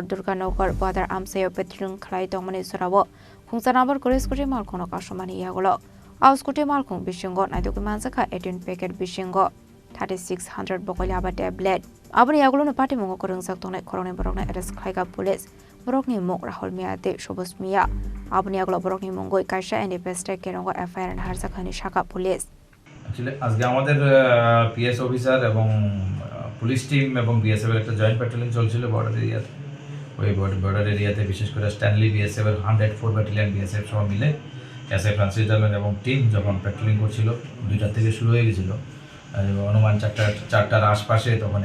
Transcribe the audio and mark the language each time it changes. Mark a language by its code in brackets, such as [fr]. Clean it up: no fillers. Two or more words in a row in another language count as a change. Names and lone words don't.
[trp] Durganagar border Amchaio patrolling Khlai Tongmani Jorao khungchanabar kore scooty malkhung no kasomani yagolo au scooty malkhung Bisingo naidoki Manjakha 18 packet Bisingo 3600 Bakal Yaba tablet aboni yagolo no Patimungo Khorokngjak tongnai Khorangni Bohrokni arrest Khlaikha police Bohrokni Mung Rahul Miya Tei Sabuj Miya aboni yagolo Bohrokni Mungoi kaisa and investor Khorang FIR and Harjakhani Shaka police [en] Actually, [bn] আজকে আমাদের [en] PS officer [bn] এবং পুলিশ টিম এবং বিএসএফ এর একটা [en] joint patrolling [bn] চলছিল বর্ডার এরিয়াতে ওই বর্ডার এরিয়াতে বিশেষ করে স্ট্যানলি বিএসএফ এর 104 ব্যাটালিয়ন বিএসএফ সহ মিলে এসএফ ফ্রান্সিস এবং টিম যখন প্যাট্রোলিং করছিল 2টা থেকে শুরু হয়ে গিয়েছিল অনুমান 4টার আশপাশে তখন